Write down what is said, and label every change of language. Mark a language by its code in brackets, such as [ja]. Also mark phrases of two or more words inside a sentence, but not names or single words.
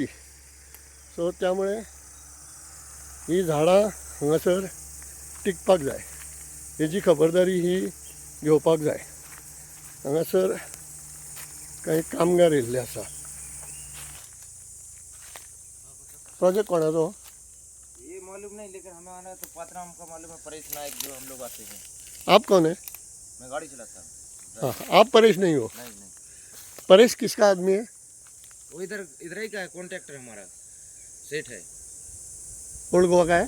[kok] सो त्यामुळे ही झाडां हांगासर टिकपाक जाय, हेजी खबरदारी ही घेवपाक जाय. हांगासर काही कामगार येयल्ले आसा. प्रोजेक्ट कोणाचो? [hi] ये मालूम नहीं, लेकिन हमें आना तो पात्रा हमको मालूम है, परेश नायक जो हम लोग आते हैं। आप कौन है? मैं गाड़ी चलाता हूँ। हाँ, आप परेश नहीं हो? नहीं नहीं, परेश किसका आदमी है? वो इधर ही का है, कॉन्ट्रैक्टर हमारा सेठ है। ओल्ड गोवा का है?